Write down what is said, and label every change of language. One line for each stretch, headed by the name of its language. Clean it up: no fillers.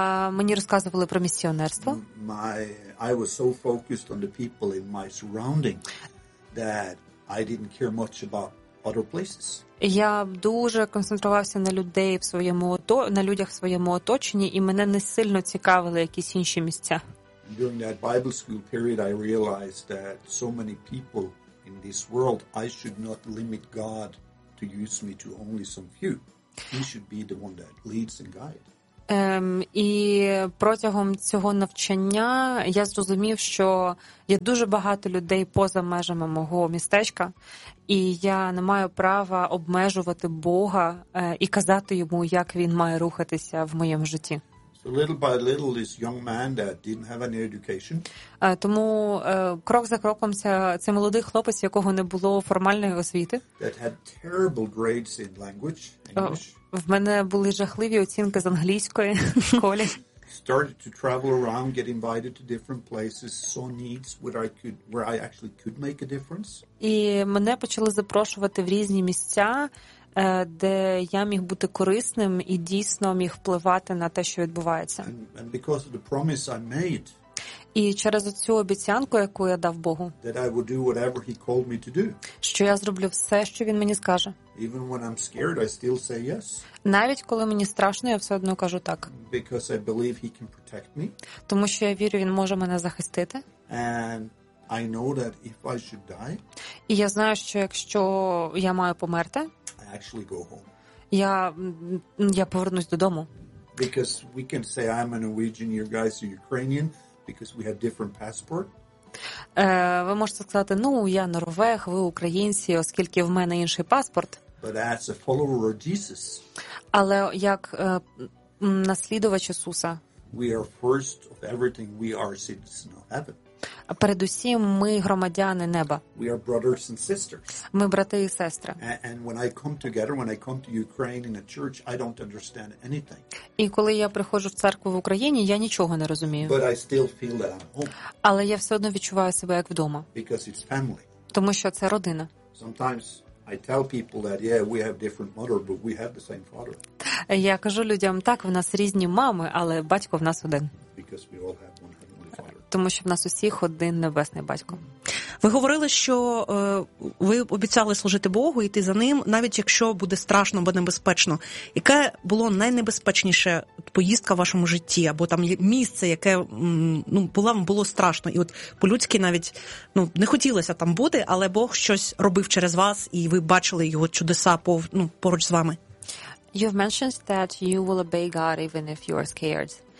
Ukrainian: Мені розказували про місіонерство.
English: I was so focused on the people in my surrounding that I didn't care much about other places.
Ukrainian: Я дуже концентрувався на людей в своєму на людях в своєму оточенні, і мене не сильно цікавили якісь інші місця.
English: During that Bible school period I realized that so many people in this world, I should not limit God to use me to only some few. He should be the one that leads and guides.
Ukrainian: І протягом цього навчання я зрозумів, що є дуже багато людей поза межами мого містечка, і я не маю права обмежувати Бога і казати йому, як він має рухатися в моєму житті.
English: So little by little this young man that didn't have any education.
Ukrainian: Тому крок за кроком цей молодий хлопець, якого не було формальної освіти.
English: That had terrible grades in language, English.
Ukrainian: В мене були жахливі оцінки з англійської в школі.
English: Started to travel around, get invited to different places, saw needs where I actually could make a difference.
Ukrainian: І мене почали запрошувати в різні місця, де я міг бути корисним і дійсно міг впливати на те, що відбувається.
English: And because of the promise I made.
Ukrainian: І через цю обіцянку, яку я дав Богу,
English: that I will do whatever he called me to do.
Ukrainian: Що я зроблю все, що він мені скаже.
English: Even when I'm scared, I still say yes.
Ukrainian: Навіть коли мені страшно, я все одно кажу так.
English: Because I believe he can protect me.
Ukrainian: Тому що я вірю, він може мене захистити.
English: And I know that if I should die,
Ukrainian: і я знаю, що якщо я маю померти,
English: I actually go home.
Ukrainian: Я повернусь додому.
English: Because we can say I'm a Norwegian, you guys are Ukrainian, because we have different passport.
Ukrainian: Ви можете сказати: "Ну, я норвег, ви українці, оскільки в мене інший паспорт".
English: But as a follower of Jesus.
Ukrainian: Але як наслідувач Ісуса.
English: We are first of everything, we are citizens of heaven.
Ukrainian: А передусім ми громадяни неба.
English: We are brothers and sisters.
Ukrainian: Ми брати і сестри.
English: And when I come together, when I come to Ukraine in a church, I don't understand anything.
Ukrainian: І коли я приходжу в церкву в Україні, я нічого не розумію.
English: But I still feel that I'm home.
Ukrainian: Але я все одно відчуваю себе як вдома.
English: Because it's family.
Ukrainian: Тому що це родина.
English: Sometimes I tell people that, yeah, we have different mother, but we have the same father.
Ukrainian: Я кажу людям: "Так, в нас різні мами, але батько в нас один".
English: Because we all have one.
Ukrainian: Тому що в нас усіх один небесний батько. Ви говорили, що ви обіцяли служити Богу, йти за ним, навіть якщо буде страшно або небезпечно. Яке було найнебезпечніше поїздка в вашому житті, або там місце, яке було страшно, і от по-людськи навіть не хотілося там бути, але Бог щось робив через вас, і ви бачили його чудеса поруч з вами?
English: You've mentioned that you will obey God even if you are scared.